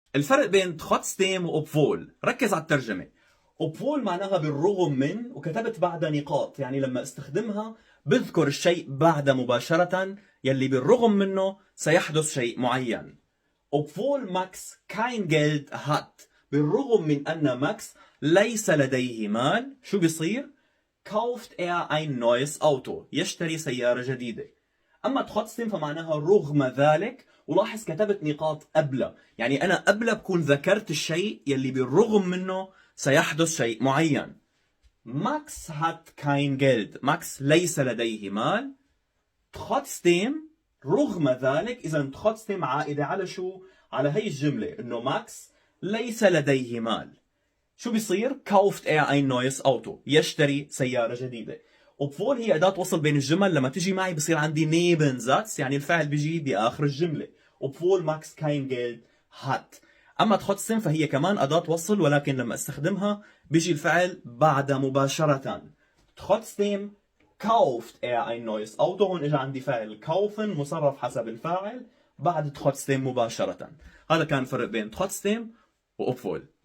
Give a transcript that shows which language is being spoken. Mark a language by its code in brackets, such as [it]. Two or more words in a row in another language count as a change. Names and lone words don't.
[ar] الفرق بين trotzdem وobwohl، ركز على الترجمة. obwohl معناها بالرغم من، وكتبت بعدها نقاط، يعني لما استخدمها بذكر الشيء بعد مباشرة يلي بالرغم منه سيحدث شيء معين. [de] obwohl Max kein Geld hat، [ar] بالرغم من أن ماكس ليس لديه مال، شو بيصير؟ [de] kauft er ein neues Auto، [ar] يشتري سيارة جديدة. أما trotzdem فمعناها رغم ذلك، ولاحظ كتبت نقاط قبلها، يعني أنا قبلها بكون ذكرت الشيء يلي بالرغم منه سيحدث شيء معين. [de] ماكس hat kein Geld، [ar] ماكس ليس لديه مال. trotzdem رغم ذلك، إذا trotzdem عائدة على شو؟ على هي الجملة إنه ماكس ليس لديه مال. شو بيصير؟ [de] kauft er ein neues Auto، [ar] يشتري سيارة جديدة. obwohl هي أداة وصل بين الجمل، لما تجي معي بصير عندي Nebensatz، يعني الفعل بيجي بآخر الجملة. [de] obwohl Max kein Geld hat. [ar] أما trotzdem فهي كمان أداة وصل، ولكن لما استخدمها بيجي الفعل بعد مباشرة. [de] trotzdem kauft er ein neues Auto، [ar] هون إجا عندي فعل kaufen مصرف حسب الفاعل بعد trotzdem مباشرة. هذا كان فرق بين trotzdem و obwohl.